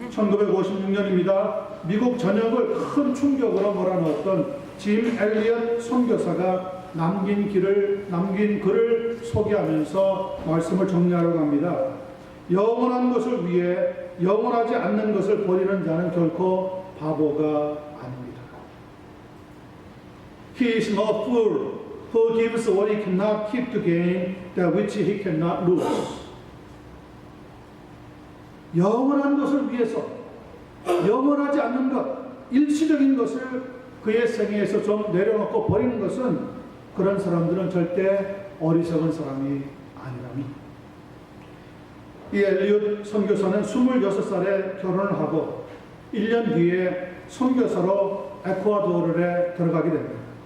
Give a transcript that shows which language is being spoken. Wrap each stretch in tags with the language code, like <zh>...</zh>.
<ko>1956년입니다. 미국 전역을 큰 충격으로 몰아넣었던 짐 엘리엇 선교사가 남긴 글을 소개하면서 말씀을 정리하려고 합니다. 영원한 것을 위해 영원하지 않는 것을 버리는 자는 결코 바보가 아닙니다.</ko> <en>He is no fool who gives what he cannot keep to gain that which he cannot lose.</en> <ko>영원한 것을 위해서 영원하지 않는 것, 일시적인 것을 그의 생애에서 좀 내려놓고 버리는 것은 그런 사람들은 절대 어리석은 사람이 아니랍니다. 이 엘리엇 선교사는 26살에 결혼을 하고 1년 뒤에 선교사로 에콰도르에 들어가게 됩니다.</ko>